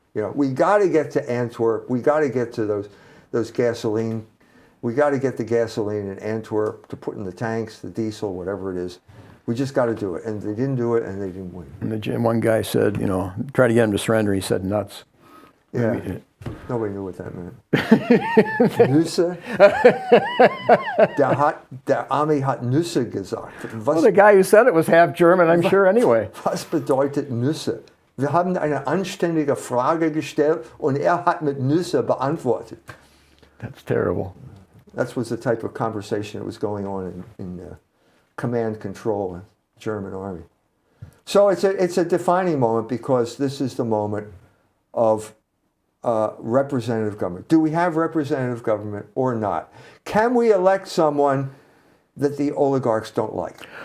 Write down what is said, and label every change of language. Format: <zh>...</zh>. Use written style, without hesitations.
<en>You know, we got to get to Antwerp. We got to get to those gasoline. We got to get the gasoline in Antwerp to put in the tanks, the diesel, whatever it is. We just got to do it. And they didn't do it and they didn't win. And one guy said, you know, try to get him to surrender. He said nuts. Yeah. Nobody knew what that meant.</en> <de>Nüsse? Der Army hat Nüsse gesagt.</de> <en>Well, the guy who said it was half German, I'm sure, anyway.</en> <de>Was bedeutet Nüsse? Wir haben eine anständige Frage gestellt und hat mit Nüsse beantwortet.</de> <en>That's terrible. That was the type of conversation that was going on in command control in the German army. So it's a defining moment because this is the moment of representative government. Do we have representative government or not? Can we elect someone that the oligarchs don't like?</en>